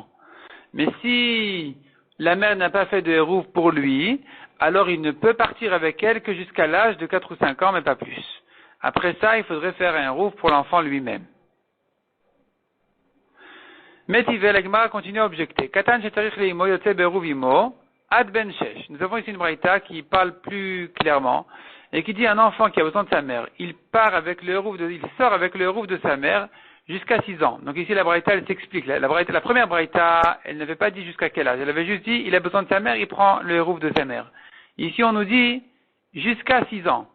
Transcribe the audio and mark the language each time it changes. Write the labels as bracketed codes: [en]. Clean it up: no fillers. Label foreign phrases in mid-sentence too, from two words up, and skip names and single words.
[fr] Mais si la mère n'a pas fait de hérouv pour lui, alors il ne peut partir avec elle que jusqu'à l'âge de 4 ou 5 ans, mais pas plus. Après ça, il faudrait faire un hérouv pour l'enfant lui-même. Métivé, la Gemara continue à objecter. [he] קטן שצריך לאמו יוצא בעירוב אמו עד בן שש. [fr] Nous avons ici une braïta qui parle plus clairement et qui dit un enfant qui a besoin de sa mère, il sort avec le hérouv de sa mère jusqu'à 6 ans. Donc ici la braïta elle s'explique. La première braïta, elle n'avait pas dit jusqu'à quel âge. Elle avait juste dit il a besoin de sa mère, il prend le hérouv de sa mère. Ici on nous dit jusqu'à 6 ans.